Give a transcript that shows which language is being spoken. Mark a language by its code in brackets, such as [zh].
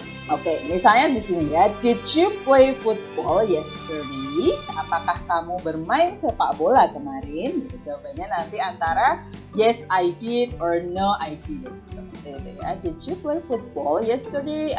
[id] Oke, misalnya di sini ya, [en] did you play football yesterday? [id] Apakah kamu bermain sepak bola kemarin? Jadi jawabannya nanti antara [en] yes I did or no I didn't. [id] Seperti itu ya. [en] Did you play football yesterday?